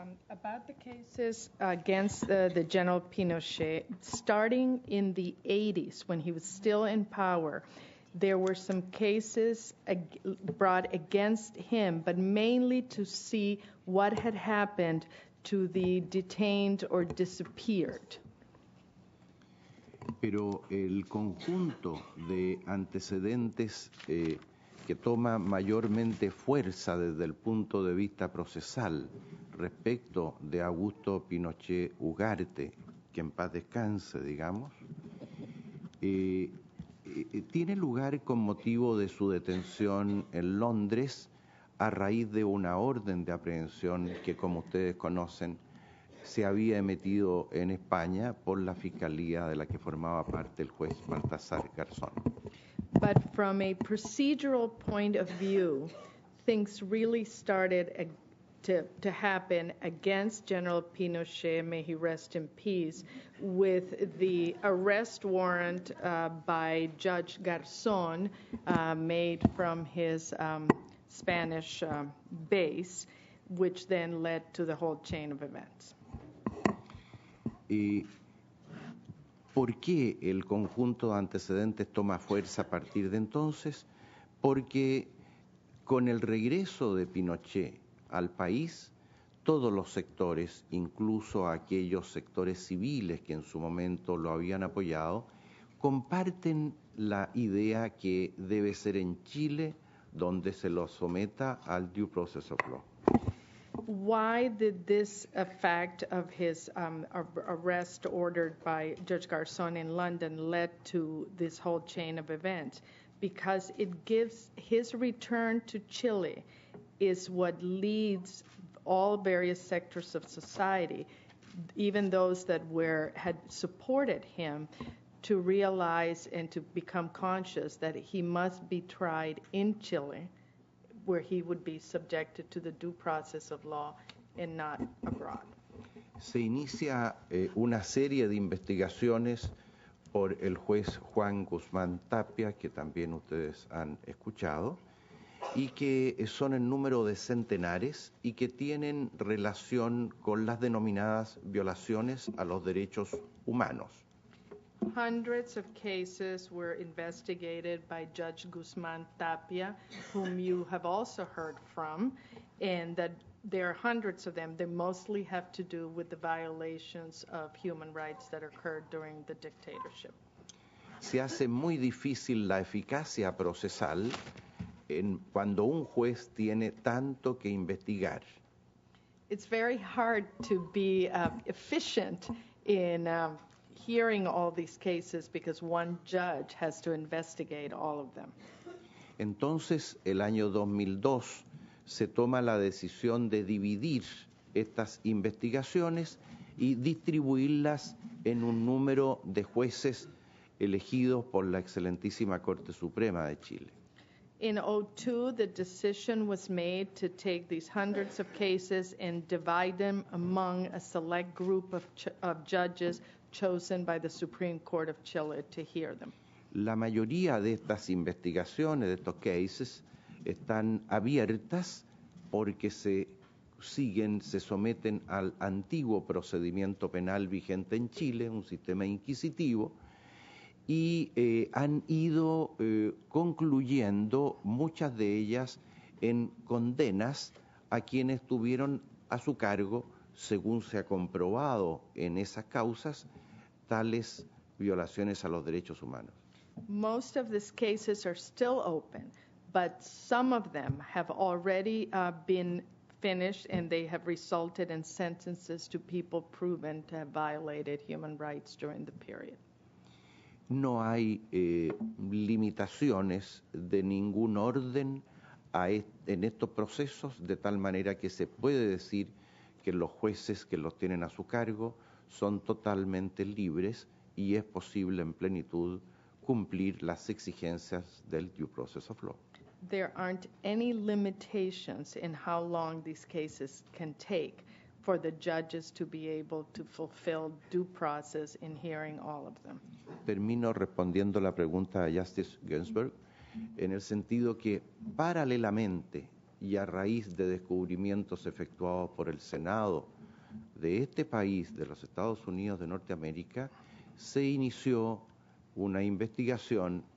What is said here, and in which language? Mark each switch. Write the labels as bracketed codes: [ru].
[en] About the cases against the General Pinochet, starting in the 80s when he was still in power, there were some cases brought against him, but mainly to see what had happened to the detained or disappeared. [es] Pero el conjunto de antecedentes que toma mayormente fuerza desde el punto de vista procesal respecto de Augusto Pinochet Ugarte, que en paz descanse, digamos, tiene lugar con motivo de su detención en Londres a raíz de una orden de aprehensión que, como ustedes conocen, se había emitido en España por la fiscalía de la que formaba parte el juez Baltasar Garzón. [en] But from a procedural point of view, things really started to happen against General Pinochet, may he rest in peace, with the arrest warrant by Judge Garzón made from his Spanish base, which then led to the whole chain of events. [es] ¿Por qué el conjunto de antecedentes toma fuerza a partir de entonces? Porque con el regreso de Pinochet al país, todos los sectores, incluso aquellos sectores civiles que en su momento lo habían apoyado, comparten la idea que debe ser en Chile donde se lo someta al [en] due process of law. Why did this effect of his arrest ordered by Judge Garzón in London led to this whole chain of events? Because it gives his return to Chile is what leads all various sectors of society, even those that had supported him, to realize and to become conscious that he must be tried in Chile, where he would be subjected to the due process of law and not abroad. [es] Se inicia una serie de investigaciones por el juez Juan Guzmán Tapia, que también ustedes han escuchado, y que son en número de centenares y que tienen relación con las denominadas violaciones a los derechos humanos. [en] Hundreds of cases were investigated by Judge Guzmán Tapia, whom you have also heard from, and that there are hundreds of them. They mostly have to do with the violations of human rights that occurred during the dictatorship. [es] Se hace muy difícil la eficacia procesal cuando un juez tiene tanto que investigar. [en] It's very hard to be efficient in hearing all these cases because one judge has to investigate all of them. [es] Entonces, el año 2002 se toma la decisión de dividir estas investigaciones y distribuirlas en un número de jueces elegidos por la excelentísima Corte Suprema de Chile. [en] In 2002, the decision was made to take these hundreds of cases and divide them among a select group of judges chosen by the Supreme Court of Chile to hear them. [es] La mayoría de estas investigaciones, de estos cases, están abiertas porque se someten al antiguo procedimiento penal vigente en Chile, un sistema inquisitivo, y han ido concluyendo muchas de ellas en condenas a quienes tuvieron a su cargo, según se ha comprobado en esas causas, tales violaciones a los derechos humanos. [en] Most of these cases are still open, but some of them have already been finished and they have resulted in sentences to people proven to have violated human rights during the period. [es] No hay limitaciones de ningún orden en estos procesos, de tal manera que se puede decir que los jueces que los tienen a su cargo son totalmente libres y es posible en plenitud cumplir las exigencias del [en] due process of law. There aren't any limitations in how long these cases can take for the judges to be able to fulfill due process in hearing all of them. [es] Termino respondiendo la pregunta de Justice Ginsburg en el sentido que paralelamente y a raíz de descubrimientos efectuados por el Senado de este país, de los Estados Unidos de Norteamérica, se inició una investigación